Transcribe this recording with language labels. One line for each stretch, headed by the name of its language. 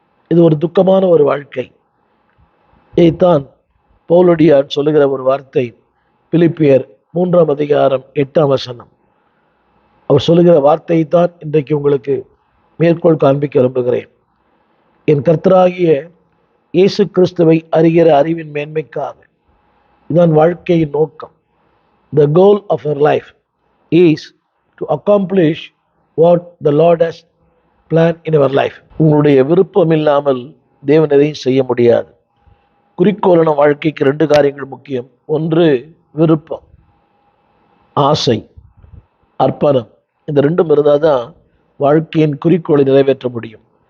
Tamil: இது ஒரு துக்கமான ஒரு வாழ்க்கை. இதைத்தான் பவுலடியார் சொல்லுகிற ஒரு வார்த்தை, பிலிப்பியர் 3ஆம் அதிகாரம் 8ஆம் வசனம். அவர் சொல்லுகிற வார்த்தையை தான் இன்றைக்கு உங்களுக்கு மேற்கோள் காண்பிக்க விரும்புகிறேன். என் கர்த்தராகிய இயேசு கிறிஸ்துவை அறிகிற அறிவின் மேன்மைக்காக. இதுதான் வாழ்க்கையின் நோக்கம்.
English: The goal of our life is to accomplish what the Lord has planned in our life.
Tamil: உங்களுடைய விருப்பம் இல்லாமல் தேவன் எதையும் செய்ய முடியாது. குறிக்கோளான வாழ்க்கைக்கு 2 காரியங்கள் முக்கியம். ஒன்று விருப்பம், ஆசை, அர்ப்பணம். இந்த 2ம் இருந்தால் தான் வாழ்க்கையின் குறிக்கோளை நிறைவேற்ற முடியும்.